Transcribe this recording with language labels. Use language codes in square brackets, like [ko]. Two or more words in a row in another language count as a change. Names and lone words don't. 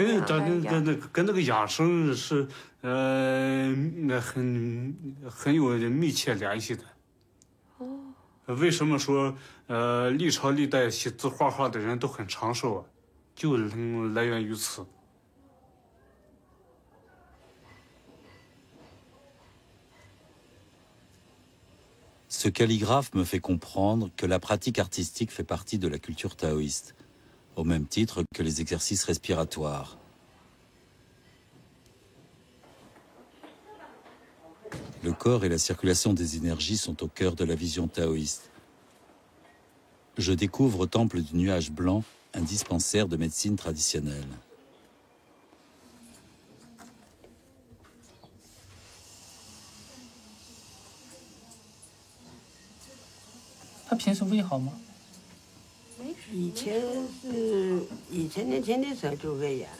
[zh] 跟那个养生是很有密切联系的。哦。为什么说历朝历代写字画画的人都很长寿啊？就来源于此。 [fr] Ce calligraphe me fait comprendre que la pratique artistique fait partie de la culture taoïste, au même titre que les exercices respiratoires. Le corps et la circulation des énergies sont au cœur de la vision taoïste. Je découvre au temple du nuage blanc un dispensaire de médecine traditionnelle. [zh] 他平时胃好吗？以前年轻的时候就胃炎。